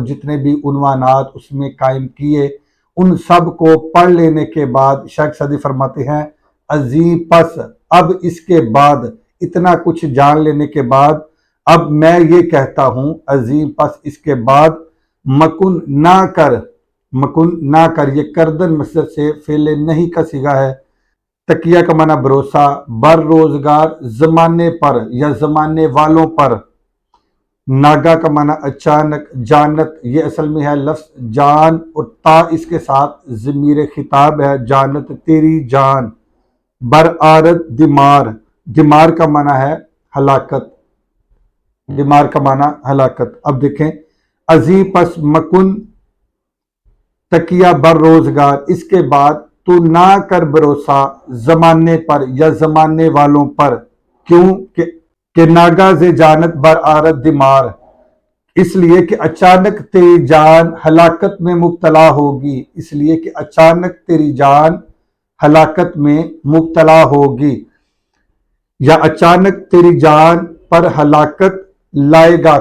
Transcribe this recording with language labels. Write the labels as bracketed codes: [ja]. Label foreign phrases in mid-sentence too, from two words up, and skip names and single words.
[ur] جتنے بھی عنوانات اس میں قائم کیے، ان سب کو پڑھ لینے کے بعد شیخ سعدی فرماتے ہیں [fa] ازی پس، [ur] اب اس کے بعد، اتنا کچھ جان لینے کے بعد اب میں یہ کہتا ہوں، [fa] ازی پس [ur] اس کے بعد مکن نہ کر، مکن نہ کر، یہ کردن مصدر سے فعل نہیں کا صیغہ ہے، تکیہ کا معنی بھروسہ، [fa] بر روزگار [ur] زمانے پر یا زمانے والوں پر، ناگا کا معنی اچانک، جانت یہ اصل میں ہے لفظ جان اور تا اس کے ساتھ ضمیر خطاب ہے، جانت تیری جان، [fa] بر آرد دمار، [ur] دمار کا معنی ہے ہلاکت، دمار کا معنی ہلاکت۔ اب دیکھیں، [fa] ازی پس مکن تکیہ بر روزگار، [ur] اس کے بعد تو نہ کر بھروسہ زمانے پر یا زمانے والوں پر، کیوں کہ [fa] ناگا ز جانت بر آرد دمار، [ur] اس لیے کہ اچانک تیری جان ہلاکت میں مبتلا ہوگی، اس لیے کہ اچانک تیری جان ہلاکت میں مبتلا ہوگی، یا اچانک تیری جان پر ہلاکت لائے گا۔